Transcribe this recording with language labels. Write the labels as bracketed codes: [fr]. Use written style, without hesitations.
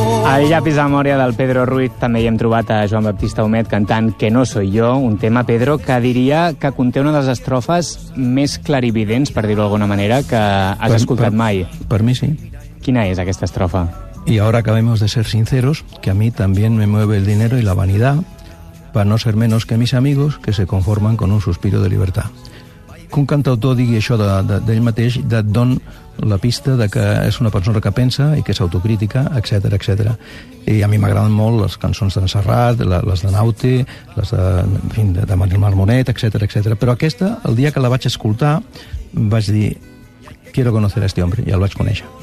[ca] Al llapis de memòria del Pedro Ruiz també hi hem trobat a Joan Baptista Humet cantant Que no soy yo, un tema, Pedro, que diria que conté una de les estrofes més clarividents, per dir-ho d'alguna manera, que has escoltat mai. Per mi sí. Quina és aquesta estrofa? [es] Y ahora acabemos de ser sinceros, que a mí también me mueve el dinero y la vanidad, para no ser menos que mis amigos, que se conforman con un suspiro de libertad. [ca] Que un cantautor digui això d'ell mateix, et don la pista de que és una persona que pensa i que és autocrítica, etc, etc. I a mi m'agraden molt les cançons d'en Serrat, les de Naute, les de, en fi, de Manuel Marmonet, etc, etc. Però aquesta, el dia que la vaig escoltar, vaig dir, [es] quiero conocer a este hombre, [ca] i el vaig conèixer.